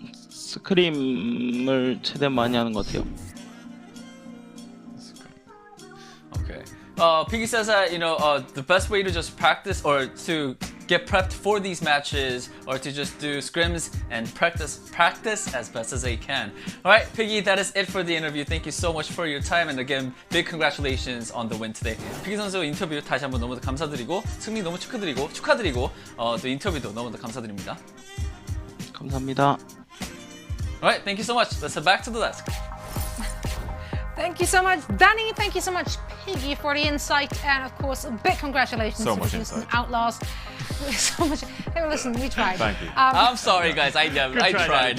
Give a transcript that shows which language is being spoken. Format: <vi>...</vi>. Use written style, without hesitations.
<ko>스크림을 최대한 많이 하는 것 같아요.</ko> <en>Okay. Piggy says that the best way to just practice or to get prepped for these matches or to just do scrims and practice as best as they can. All right, Piggy, that is it for the interview. Thank you so much for your time, and again, big congratulations on the win today.</en> <ko>Piggy 선수 인터뷰 다시 한번 너무도 감사드리고 승리 너무 축하드리고 또 인터뷰도 너무도 감사드립니다. 감사합니다.</ko> <en>All right, thank you so much. Let's head back to the desk. Thank you so much, Danny. Thank you so much, Piggy, for the insight, and of course, a big congratulations to the Houston Outlaws. So much. Hey, listen, we tried. Thank you. I'm sorry, guys. I tried.</en>